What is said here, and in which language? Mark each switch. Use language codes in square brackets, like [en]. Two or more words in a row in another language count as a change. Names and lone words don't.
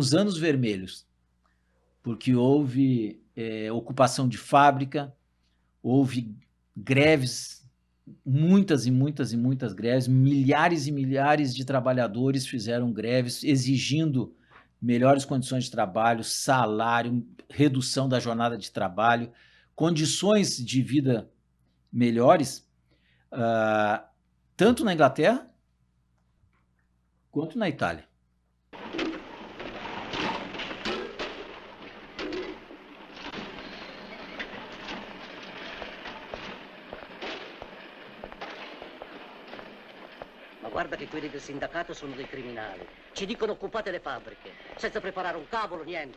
[pt] os anos vermelhos, porque houve ocupação de fábrica, houve greves, muitas e muitas e muitas greves, milhares e milhares de trabalhadores fizeram greves exigindo melhores condições de trabalho, salário, redução da jornada de trabalho, condições de vida melhores, tanto na Inglaterra quanto na Itália. [it] Guarda che quelli del sindacato sono dei criminali. Ci dicono occupate le fabbriche, senza preparare un cavolo, niente.